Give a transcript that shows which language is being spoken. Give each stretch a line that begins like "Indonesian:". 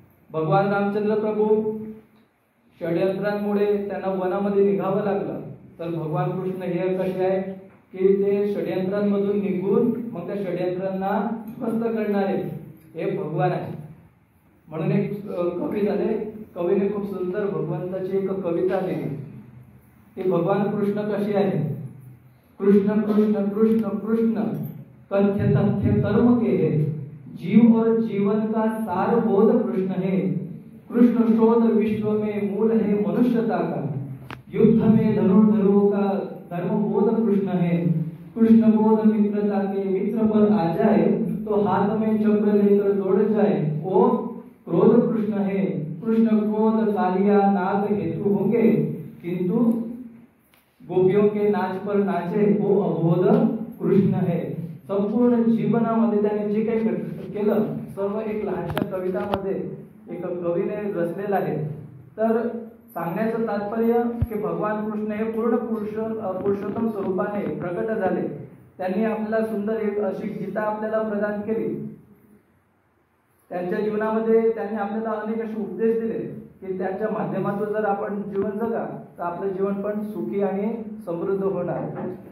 Marathi: भगवान रामचंद्र प्रभू षड्यंत्रांमुळे त्यांना वनामध्ये निघावं लागलं, तर भगवान कृष्ण हे कसे आहे की ते षड्यंत्रांमधून निघून मग त्या षड्यंत्रांना ध्वस्त करणारे हे भगवान आहे। म्हणून एक कवी झाले, कवीने खूप सुंदर भगवंताची एक कविता लिहिली की भगवान कृष्ण कसे आहे?
Hindi: कृष्ण कृष्ण कृष्ण कृष्ण कंथ्य तथ्य कर्म के है, जीव और जीवन का सार बोध कृष्ण है। कृष्ण शोध विश्व में मूल है मनुष्यता का, युद्ध में धनुर्धरों का धर्म बोध कृष्ण है। कृष्ण बोध मित्रता के मित्र पर आ जाए तो हाथ में चक्र लेकर दौड़ जाए, वो क्रोध कृष्ण है। कृष्ण क्रोध कालिया नाग हेतु होंगे, किंतु गोपियों के नाच पर नाचे वो अबोध कृष्ण है।
Marathi: संपूर्ण जीवनामध्ये त्याने जे काही केलं सर्व एक लहानशा कवितामध्ये एक कवीने रचलेलं आहे। तर सांगण्याचं तात्पर्य की भगवान कृष्ण हे पूर्ण पुरुषोत्तम स्वरूपाने प्रकट झाले। त्यांनी आपल्याला सुंदर एक अशी गीता आपल्याला प्रदान केली। त्यांच्या जीवनामध्ये त्यांनी आपल्याला अनेक असे उपदेश दिले की त्यांच्या माध्यमातून जर आपण जीवन जगा तर आपलं जीवन पण सुखी आणि समृद्ध होणार।